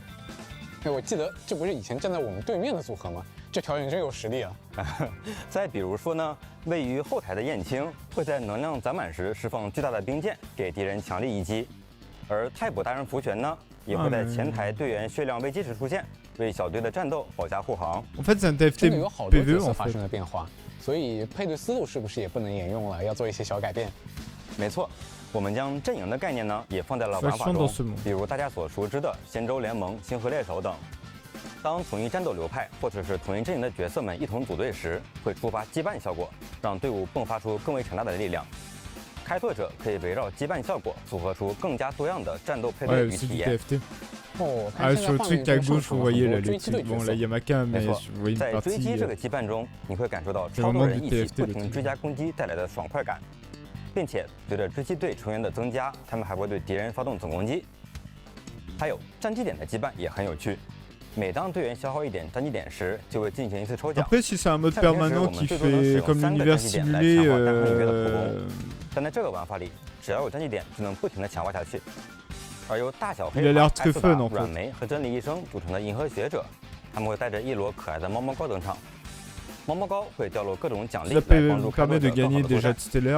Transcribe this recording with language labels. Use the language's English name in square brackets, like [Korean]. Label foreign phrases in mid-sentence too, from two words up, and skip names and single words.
[Chinese] 哎，我记得这不是以前站在我们对面的组合吗？这调整真有实力啊！再比如说呢，位于后台的燕青会在能量攒满时释放巨大的冰箭，给敌人强力一击。而太卜大人福全呢，也会在前台队员血量危机时出现，为小队的战斗保驾护航。 [French] En fait, c'est un TFT [Chinese] 真的有好多角色 PVE 发生了变化，所以配对思路是不是也不能沿用了？要做一些小改变。没错，我们将阵营的概念呢也放在了玩法中，比如大家所熟知的仙州联盟、星河猎手等。当同一战斗流派或者是同一阵营的角色们一同组队时，会触发羁绊效果，让队伍迸发出更为强大的力量。开拓者可以围绕羁绊效果组合出更加多样的战斗配对与体验。哦， [French] sur le truc à gauche, vous voyez là, le truc. Bon, là, il y a ma cam, mais je vois une [Chinese] 在追击 [French] partie. [Chinese] 这个羁绊中，你会感受到超多人一起不停追加攻击带来的爽快感，并且随着追击队成员的增加，他们还会对敌人发动总攻击。还有战绩点的羁绊也很有趣。每当队员消耗1点战绩点时，就会进行一次抽奖。 [French] Après, si c'est un mode permanent qui fait comme l'univers simulé, [Chinese] 但在这个玩法里，只要有战绩点，就能不停地强化下去。而由大小黑、艾斯达、软梅和真理医生组成的银河学者，他们会带着一摞可爱的猫猫膏登场。猫猫膏会掉落各种奖励来帮助开拓者更好的作战。